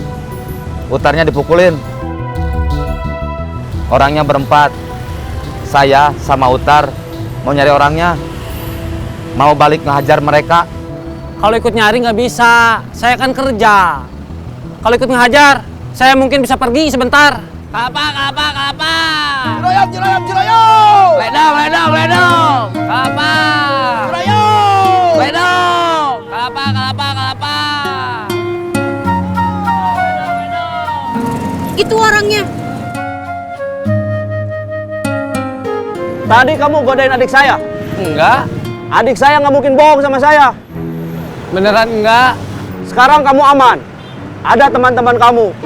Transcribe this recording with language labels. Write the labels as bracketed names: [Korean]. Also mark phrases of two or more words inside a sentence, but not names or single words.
[Indonesian] Utarnya dipukulin. Orangnya berempat. Saya sama Utar mau nyari orangnya. Mau balik ngehajar mereka. Kalau ikut nyari nggak bisa, saya kan kerja. Kalau ikut ngehajar, saya mungkin bisa pergi sebentar. Kelapa. Jurayam. Ledong. Kelapa. Jurayam. Ledong. Kelapa. Itu orangnya. Tadi kamu godain adik saya. Enggak, Adik saya nggak mungkin bohong sama saya. beneran enggak. Sekarang kamu aman. Ada teman-teman kamu.